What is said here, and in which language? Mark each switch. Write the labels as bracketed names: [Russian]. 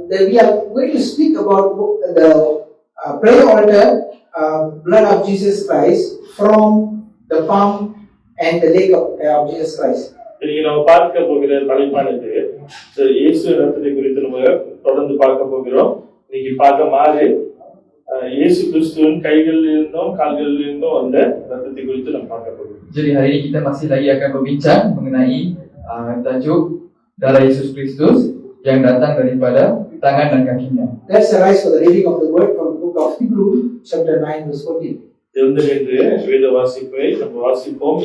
[English] We are going to speak about the prayer altar, blood of Jesus Christ from the palm and the leg of Jesus Christ. [Tamil] இன்னைக்கு நம்ம பார்க்க போகிற தலைப்பானது இயேசு ரத்தத்தை குறித்து நம்ம தொடர்ந்து பார்க்க போகிறோம். இன்னைக்கு பார்க்க மாறு இயேசு கிறிஸ்துவின் கைகளில் இருந்தும் கால்களில் இருந்தும் வந்த ரத்தத்தை குறித்து நம்ம பார்க்க போகிறோம். [Malay] Jadi hari ini kita masih lagi akan berbincang mengenai tajuk darah Yesus Kristus yang datang daripada tangan dan kakinya. [English] Let's arise for the reading of the word from the book of Hebrews, chapter 9, verse 14. [Tamil] எழுந்திருந்து வேத வாசிப்பை நம்ம வாசிப்போம்.